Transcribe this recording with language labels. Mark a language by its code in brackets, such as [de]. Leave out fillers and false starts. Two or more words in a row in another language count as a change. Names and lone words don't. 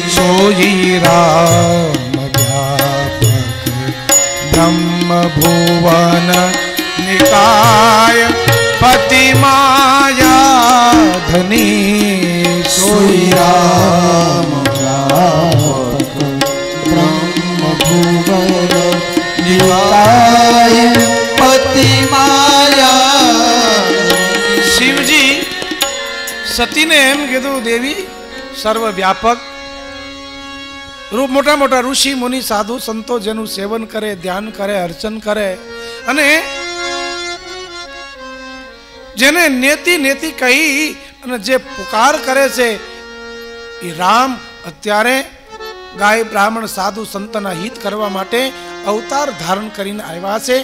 [awa] सोई राम व्यापक ब्रह्म भुवन निकाय पति माया धनी सोई राम व्यापक ब्रह्म भुवन निकाय पति माया। [gu] शिवजी સતીને એમ કીધું, દેવી સર્વ વ્યાપક રૂપ, મોટા મોટા ઋષિ મુનિ સાધુ સંતો જેનું સેવન કરે, ધ્યાન કરે, અર્ચન કરે અને જેને નેતિ નેતિ કહી અને જે પુકાર કરે છે એ રામ અત્યારે ગાય બ્રાહ્મણ સાધુ સંતના હિત કરવા માટે અવતાર ધારણ કરીને આવ્યા છે.